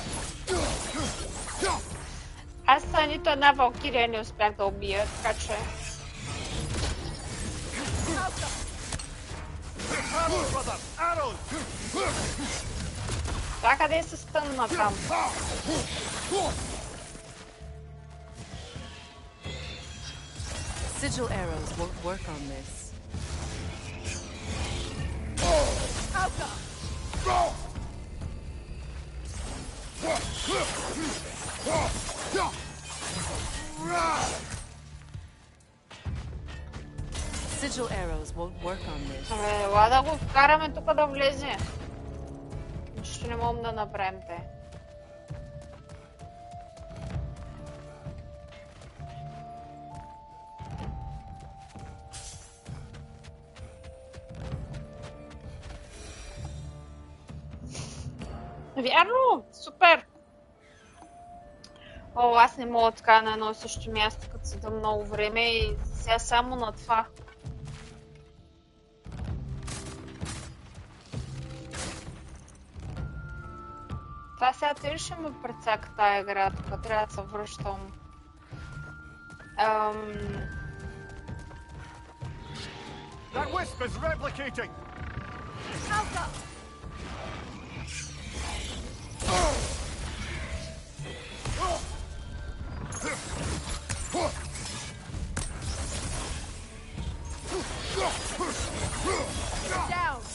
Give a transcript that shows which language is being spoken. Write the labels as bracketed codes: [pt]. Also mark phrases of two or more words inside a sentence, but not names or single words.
[bg] Аз нито една валкирия не успях да убия, така че... Това къде се стънна там? [en] Sigil arrows won't work on this. Sigil arrows won't work on this. [bg] Ела да го вкараме тук да влезе. Нищо не можем да направим те. Вярно! Супер! О, аз не мога така на едно и също място, като седа много време и сега само на това. Това сега те ли ще ме прецака тая игра, тук трябва да се връщам. [en] That wisp is replicating! Alpha! Down!